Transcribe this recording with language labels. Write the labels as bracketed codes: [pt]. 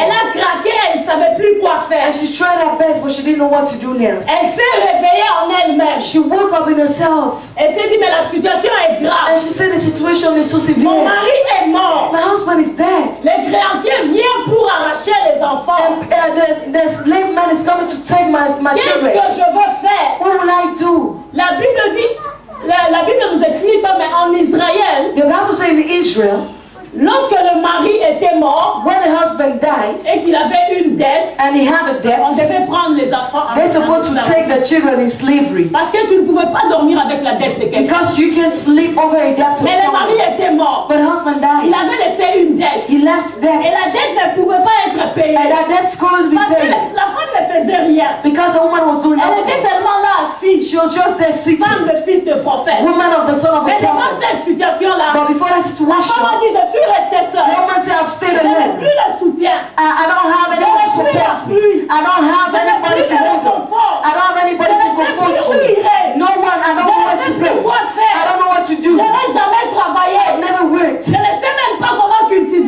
[fr] Elle a craqué, elle ne savait plus quoi faire. [en] And she tried her best, but she didn't know what to do now. [fr] Elle s'est réveillée en elle-même. [en] She woke up in herself [fr] Elle s'est dit, mais la situation est grave. [en] and she said the situation is so severe. [fr] mari est mort. [en] My husband is dead. [fr] Les créanciers viennent pour arracher les enfants. [en] And the slave man is coming to take my [fr] Qu'est-ce [en] children. [fr] que je veux faire? [en] What will I do? [fr] La Bible dit, la Bible ne nous explique pas, mais en Israël, [en] The Bible says in Israel, [fr] lorsque le mari était mort [en] when the husband dies [fr] et qu'il avait une dette, [en] and he had a [fr] on [en] debt, [fr] devait prendre les enfants en [en] they're supposed to take the children in slavery. [fr] parce que tu ne pouvais pas dormir avec la dette de quelqu'un. [en] Because you can't sleep over a debt of [fr] Mais le mari [en] someone. [fr] était mort. [en] But the husband [fr] Il [en] died. [fr] avait laissé une dette. [en] He left [fr] Et [en] debt. [fr] la dette ne pouvait pas être payée. [en] And that debt's going to be [fr] Parce que [en] paid. [fr] la femme ne faisait rien. [en] Because the woman was doing [fr] Elle était [en] nothing. [fr] seulement là assise. [en] She was just there sitting. [fr] Femme de fils de prophète. [en] Woman of the son of a [fr] Mais devant [en] prophet. [fr] cette situation-là, [en] But before that situation, [fr] femme a dit, je suis restée [en] the [fr] seule. [en] woman said, I've stayed [fr] Je n'ai [en] alone. [fr] plus le soutien. [en] I don't have anyone to support me. I don't have anybody to hold me. I don't have anybody to comfort me. No one, I don't know where to go. I don't know what to do. [fr] Je n'ai jamais travaillé. [en] I've never worked. [fr] Je ne sais même pas comment cultiver